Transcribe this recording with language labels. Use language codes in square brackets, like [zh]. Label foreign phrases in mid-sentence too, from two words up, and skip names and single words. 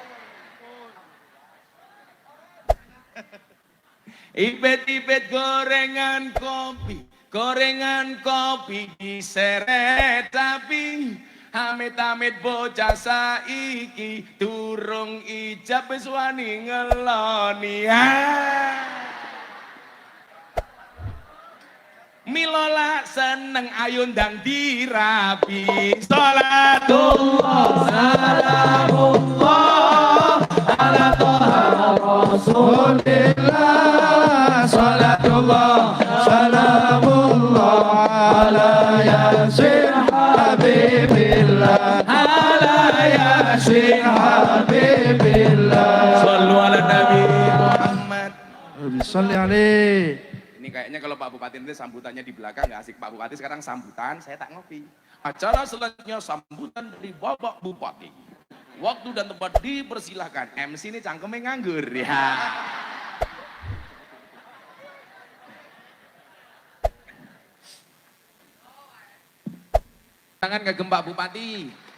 [jv] Ipet-ipet gorengan kopi diseret tapi amit-amit bocah saiki durung ijab wis wani ngeloni. Milola seneng ayo ndang dirapi. [ar] صلاة الله سلام الله على طه رسول الله. صلاة الله سلام الله على ياسين حبيب الله على ياسين حبيب الله. صلوا على نبي محمد. صل عليه. [id] Ini kayaknya kalau Pak Bupati nanti sambutannya di belakang nggak asik. Pak Bupati sekarang sambutan, saya tak ngopi. Acara selanjutnya sambutan dari Bapak Bupati. Waktu dan tempat dipersilahkan. MC ini [jv] cangkemnya nganggur [id] ya. Tangan ke Pak Bupati.